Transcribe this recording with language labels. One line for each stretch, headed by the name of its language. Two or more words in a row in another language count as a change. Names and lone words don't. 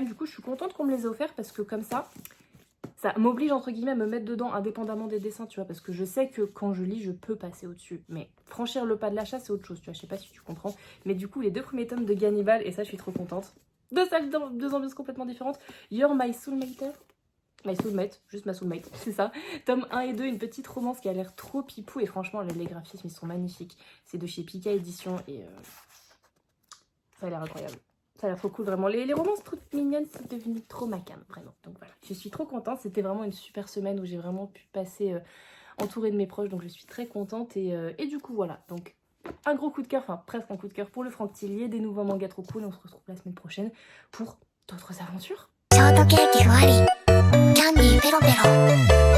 French: Du coup, je suis contente qu'on me les ait offerts, parce que comme ça m'oblige entre guillemets à me mettre dedans indépendamment des dessins, tu vois, parce que je sais que quand je lis, je peux passer au-dessus. Mais franchir le pas de l'achat, c'est autre chose, tu vois, je sais pas si tu comprends. Mais du coup, les 2 premiers tomes de Gannibal, et ça, je suis trop contente. 2 ambiances complètement différentes.
English: You're my soulmate. My soulmate,
French: juste ma soulmate, c'est ça. Tome 1 et 2, une petite romance qui a l'air trop pipou, et franchement, les graphismes, ils sont magnifiques. C'est de chez Pika Édition, et ça a l'air incroyable. Ça a l'air trop cool, vraiment. Les romances toutes mignonnes, c'est devenu trop ma cam, vraiment. Donc voilà, je suis trop contente. C'était vraiment une super semaine où j'ai vraiment pu passer entourée de mes proches. Donc je suis très contente. Et du coup, voilà. Donc un gros coup de cœur, enfin presque un coup de cœur pour le Franck Tillier. Des nouveaux mangas trop cool. On se retrouve la semaine prochaine pour d'autres aventures.
Japanese: ショートケーキふわりキャンディーペロペロ